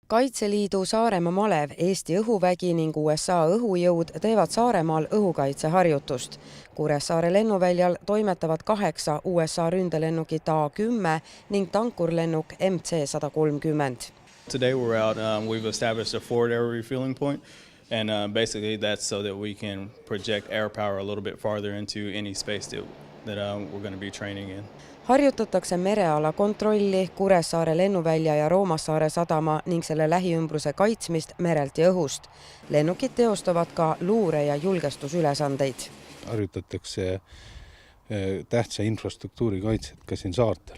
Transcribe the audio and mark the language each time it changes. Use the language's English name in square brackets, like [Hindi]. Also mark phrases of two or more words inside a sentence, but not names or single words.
[Estonian] Kaitseliidu Saaremaa malev, Eesti õhuvägi ning USA õhujõud teevad Saaremaal õhukaitseharjutust. Kuressaare lennuväljal toimetavad 8 USA ründelennukit A-10 ning tankurlennuk MC-130. [English] Today we're out, we've established a forward air refueling point, and basically that's so that we can project air power a little bit farther into any space that we're going to be training in. [Estonian] Harjutatakse mereala kontrolli, Kuressaare lennuvälja ja Roomassaare sadama ning selle lähiümbruse kaitsmist merelt ja õhust. Lennukid teostavad ka luure- ja julgestusülesandeid. Harjutatakse tähtsa infrastruktuuri kaitset ka siin saartel.